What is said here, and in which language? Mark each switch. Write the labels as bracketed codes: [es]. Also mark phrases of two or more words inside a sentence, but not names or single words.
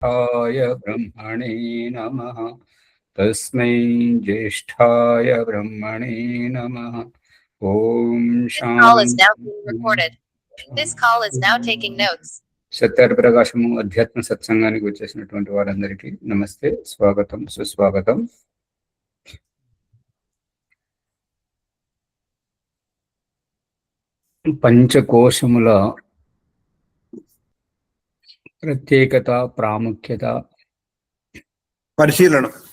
[sa] ब्रह्मणे नमः। तस्मै ज्येष्ठाय ब्रह्मणे नमः। ओम शांति। [te] సత్యార్ ప్రకాశము అధ్యాత్మ సత్సంగానికి వచ్చేసినటువంటి వారందరికీ నమస్తే, స్వాగతం, సుస్వాగతం. పంచకోశముల ప్రత్యేకత, ప్రాముఖ్యత పరిశీలన.